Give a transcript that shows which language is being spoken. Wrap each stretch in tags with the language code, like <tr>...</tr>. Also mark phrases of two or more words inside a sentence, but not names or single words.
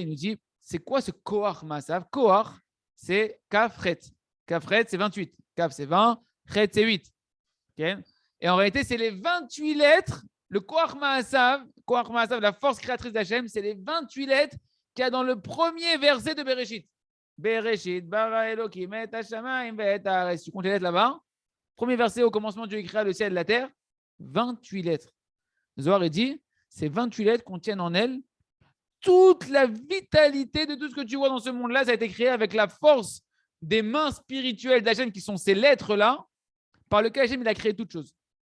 <fr>Il nous dit c'est quoi ce</fr> <he>כח מעשיו?</he> <fr>Koach, c'est Kafret. Kafret, c'est 28. Kaf, c'est 20. Chet, c'est 8. Okay. Et en réalité, c'est les 28 lettres. Le</fr> <he>כח מעשיו,</he> <fr>la force créatrice d'Hachem, c'est les 28 lettres qu'il y a dans le premier verset de Bereshit.</fr> <he>בראשית ברא אלוקים את השמים ואת הארץ.</he> <fr>Tu comptes les lettres là-bas. Premier verset, au commencement, Dieu créa le ciel et la terre. 28 lettres. Zohar est dit, ces 28 lettres contiennent en elles toute la vitalité de tout ce que tu vois dans ce monde-là. Ça a été créé avec la force des mains spirituelles d'Hachem qui sont ces lettres-là, par lequel Hachem il a créé toutes choses.</fr>